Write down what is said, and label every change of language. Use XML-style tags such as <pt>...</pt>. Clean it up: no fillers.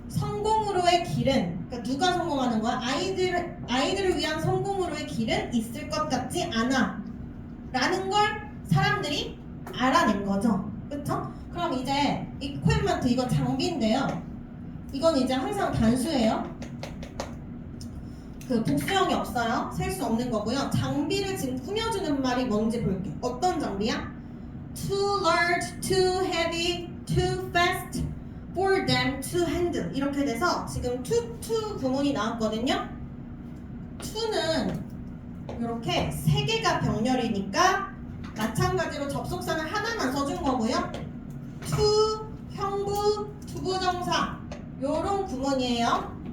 <ko>성공으로의 길은, 그러니까 누가 성공하는 거야? 아이들을 위한 성공으로의 길은 있을 것 같지 않아 라는 걸 사람들이 알아낸 거죠. 그쵸? 그럼 이제 equipment, 이건 장비인데요. 이건 이제 항상 단수예요. 그 복수형이 없어요. 셀 수 없는 거고요. 장비를 지금 꾸며주는 말이 뭔지 볼게요. 어떤 장비야?</ko> <en>Too large, too heavy, too fast for them to handle.</en> <ko>이렇게 돼서 지금 to 구문이 나왔거든요. to는 이렇게 세 개가 병렬이니까 마찬가지로 접속사는 하나만 써준 거고요. to, 형부, 투부정사 요런 구문이에요.</ko>